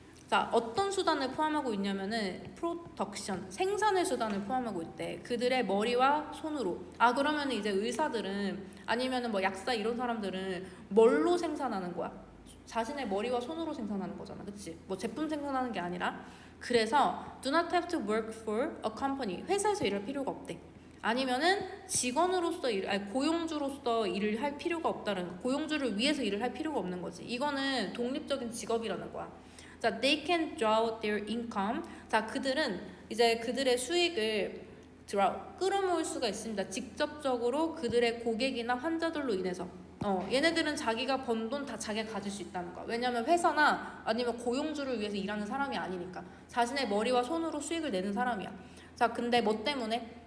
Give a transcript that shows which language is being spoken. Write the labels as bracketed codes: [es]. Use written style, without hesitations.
[ko] 자, 어떤 수단을 포함하고 있냐면은 프로덕션, 생산의 수단을 포함하고 있대. 그들의 머리와 손으로. 아, 그러면 이제 의사들은 아니면은 뭐 약사 이런 사람들은 뭘로 생산하는 거야? 자신의 머리와 손으로 생산하는 거잖아. 그치? 뭐 제품 생산하는 게 아니라. 그래서 [en] do not have to work for a company. [ko] 회사에서 일할 필요가 없대. 아니면은 직원으로서 아니 고용주로서 일을 할 필요가 없다는 거. 고용주를 위해서 일을 할 필요가 없는 거지. 이거는 독립적인 직업이라는 거야. [en] 자, they can draw their income. [ko] 자, 그들은 이제 그들의 수익을 draw, 끌어모을 수가 있습니다. 직접적으로 그들의 고객이나 환자들로 인해서. 얘네들은 자기가 번 돈 다 자기가 가질 수 있다는 거야. 왜냐면 회사나 아니면 고용주를 위해서 일하는 사람이 아니니까. 자신의 머리와 손으로 수익을 내는 사람이야. 자, 근데 뭐 때문에?